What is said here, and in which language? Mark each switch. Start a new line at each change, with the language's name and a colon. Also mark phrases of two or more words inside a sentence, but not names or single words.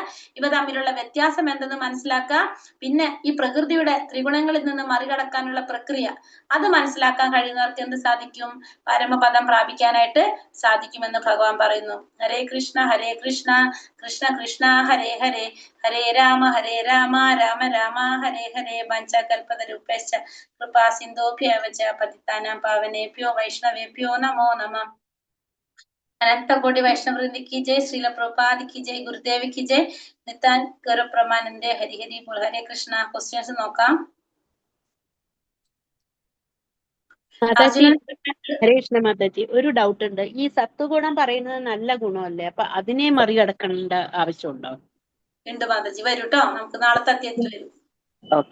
Malayalam: ഇവ തമ്മിലുള്ള വ്യത്യാസം എന്തെന്ന് മനസ്സിലാക്കുക. പിന്നെ ഈ പ്രകൃതിയുടെ ത്രിഗുണങ്ങളിൽ നിന്ന് മറികടക്കാനുള്ള പ്രക്രിയ അത് മനസ്സിലാക്കാൻ കഴിയുന്നവർക്ക് എന്ത് സാധിക്കും? പരമപദം പ്രാപിക്കാനായിട്ട് സാധിക്കുമെന്ന് ഭഗവാൻ പറയുന്നു.
Sanskrit: ഹരേ കൃഷ്ണ കൃഷ്ണ കൃഷ്ണ ഹരേ ഹരേ, ഹരേ രാമ രാമ രാമ ഹരേ ഹരേ. പഞ്ചകൽപതരുഭ്യശ്ച കൃപാ സിന്ധോഭ്യവ ച പതിതാനാം പാവനേഭ്യോ വൈഷ്ണവേഭ്യോ നമോ നമഃ.
Hindi: अनंत कोटि वैष्णव वृंद की जय, श्रील प्रभुपाद की जय, गुरुदेव की जय, नितान गौरव प्रमानंदे. हरि हरि बोल. हरे कृष्ण.
Malayalam: क्वेश्चंस നോക്കാം. മാതാജി,
Sanskrit: ഹരേ കൃഷ്ണ
Malayalam: മാതാജി, ഒരു ഡൗട്ട് ഉണ്ട്. ഈ സത്വഗുണം പറയുന്നത് നല്ല ഗുണമല്ലേ? അപ്പൊ അതിനെ മറികടക്കേണ്ട ആവശ്യമുണ്ടോ? ഉണ്ട് മാതാജി, വരൂട്ടോ. നമുക്ക് നാളത്തെ അധ്യായത്തിൽ വരും. ഓക്കെ.